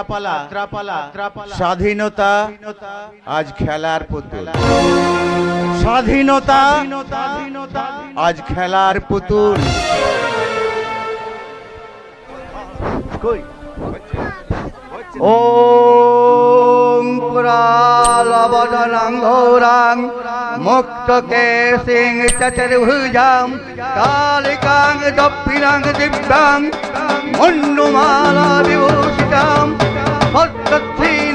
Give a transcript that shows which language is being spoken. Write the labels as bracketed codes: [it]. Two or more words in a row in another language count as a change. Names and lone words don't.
[bn] স্বাধীনতা আজ খেলার পুতুল, স্বাধীনতা আজ খেলার পুতুল। [sa] ওম পুরালবদনং ঘোরাং মুক্তকেশিং চতুর্ভুজাং কালিকাং দপ্পিনাং দিব্যাং মন্ডুমালা বিভূষিতাং ভক্তধীন